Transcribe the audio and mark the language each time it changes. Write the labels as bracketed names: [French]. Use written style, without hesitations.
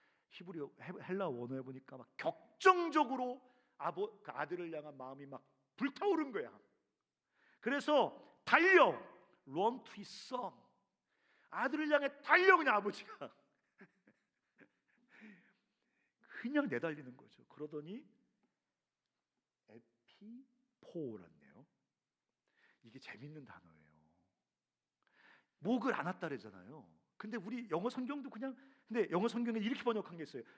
[Korean] 히브리 헬라 원어에 보니까 막 격정적으로 그 아들을 향한 마음이 막 불타오른 거야. 그래서 달려, [English] run to his son. [Korean] 아들을 향해 달려, 그냥 아버지가 그냥 내달리는 거죠. 그러더니 에피포라네요. 이게 재밌는 단어예요. 목을 안았다 그러잖아요. 근데 우리 영어 성경도 그냥, 근데 영어 성경에 이렇게 번역한 게 있어요.